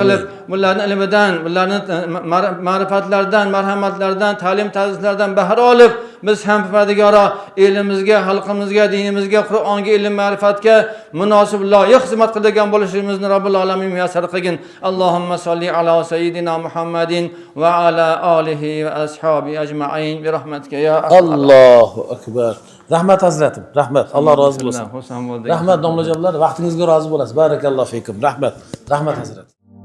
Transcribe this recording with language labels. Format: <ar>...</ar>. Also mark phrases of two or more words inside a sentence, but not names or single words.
<uz>qilib, bularning ilmidan, bularning ma'rifatlaridan, marhamatlardan, ta'lim ta'zizlardan bahra olib, biz ham Parvardigoro elimizga, xalqimizga, dinimizga, Qur'onga, ilm ma'rifatga munosib loyiq xizmat qiladigan bo'lishimizni</uz> <ar>رب العالمين</ar> <uz>muyassar qilgin.</uz> <ar>اللهم صل على سيدنا محمد وعلى آله وأصحابه أجمعين برحمتك يا الله أكبر.</ar> <uz>Rahmat hazratim. Rahmat. Alloh rozi bo'lsin. Xursand bo'ldik. Rahmat domlajonlar, vaqtingizga rozi bo'lasiz.</uz> <ar>بارك الله فيكم.</ar> <uz>Rahmat. Rahmat hazrat.</uz>